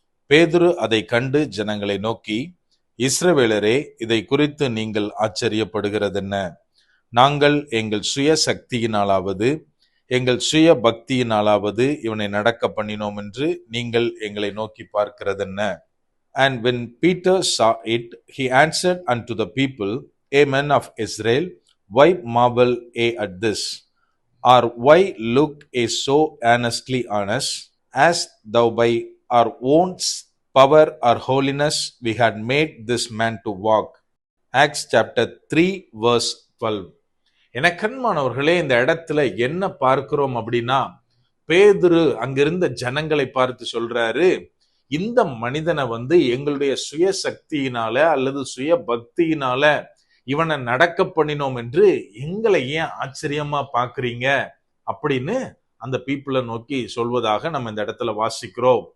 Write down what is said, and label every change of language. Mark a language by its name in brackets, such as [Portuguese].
[Tamil] பேதுரு அதை கண்டு ஜனங்களை நோக்கி, இஸ்ரவேலரே, இதை குறித்து நீங்கள் ஆச்சரியப்படுகிறதென்ன? நாங்கள் எங்கள் சுய சக்தியினாலாவது எங்கள் சுய பக்தியினாலாவது இவனை நடக்க பண்ணினோம் என்று நீங்கள் எங்களை நோக்கி பார்க்கிறதென்ன? [English] And when Peter saw it, he answered unto the people, A men of Israel, why marvel ye at this? Or why look ye so earnestly on us, as though by our own power or holiness we had made this man to walk? Acts chapter 3 verse 12. [Tamil] எனக்கன்மானவர்களே, இந்த இடத்துல என்ன பார்க்கிறோம் அப்படின்னா, பேதுரு அங்கிருந்த ஜனங்களை பார்த்து சொல்றாரு, இந்த மனிதனை எங்களுடைய சுய சக்தியினால அல்லது சுய பக்தியினால இவனை நடக்க பண்ணினோம் என்று எங்களை ஏன் ஆச்சரியமா பாக்குறீங்க அப்படின்னு அந்த பீப்புளை நோக்கி சொல்வதாக நம்ம இந்த இடத்துல வாசிக்கிறோம்.